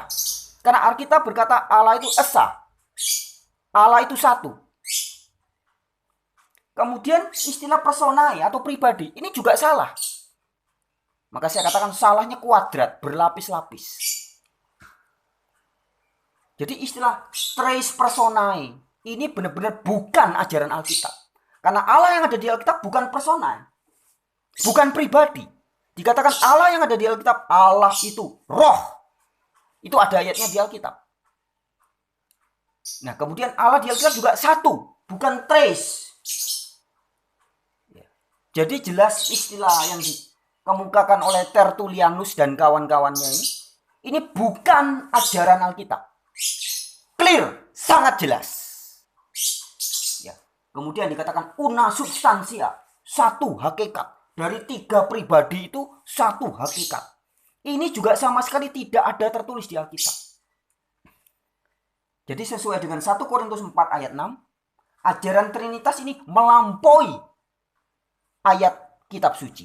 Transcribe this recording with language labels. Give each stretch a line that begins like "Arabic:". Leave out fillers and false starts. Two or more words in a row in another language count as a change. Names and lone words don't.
Indonesian: Karena Alkitab berkata Allah itu esa, Allah itu satu. Kemudian istilah personae atau pribadi ini juga salah. Maka saya katakan salahnya kuadrat, berlapis-lapis. Jadi istilah
Latin: tres personae
Indonesian: ini benar-benar bukan ajaran Alkitab. Karena Allah yang ada di Alkitab bukan personae, bukan pribadi. Dikatakan Allah yang ada di Alkitab, Allah itu roh. Itu ada ayatnya di Alkitab. Nah, kemudian Allah di Alkitab juga satu, bukan tres. Jadi jelas istilah yang dikemukakan oleh Tertullianus dan kawan-kawannya ini bukan ajaran Alkitab. Clear, sangat jelas. Ya. Kemudian dikatakan
Latin: una substantia,
Indonesian: satu hakikat. Dari 3 pribadi itu satu hakikat. Ini juga sama sekali tidak ada tertulis di Alkitab. Jadi sesuai dengan 1 Korintus 4 ayat 6, ajaran Trinitas ini melampaui ayat kitab suci.